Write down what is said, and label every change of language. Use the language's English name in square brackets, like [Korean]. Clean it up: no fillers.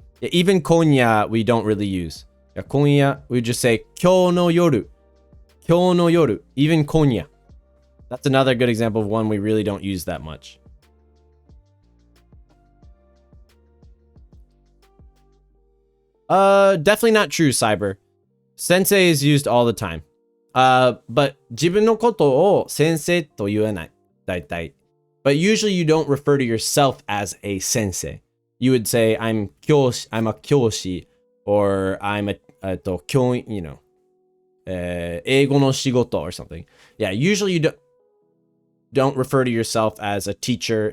[English] Yeah, even konya we don't really use. Yeah, konya, we just say kyou no yoru. Kyou no yoru. Even konya. That's another good example of one we really don't use that much. Definitely not true, Cyber. Sensei is used all the time. [Japanese] But 自分のことを先生と言わない。大体. [English] But usually you don't refer to yourself as a sensei. You would say I'm a kyoshi, or I'm a kyou, you know, [Japanese] 英語の仕事 [English] or something. Yeah, usually you don't refer to yourself as a teacher.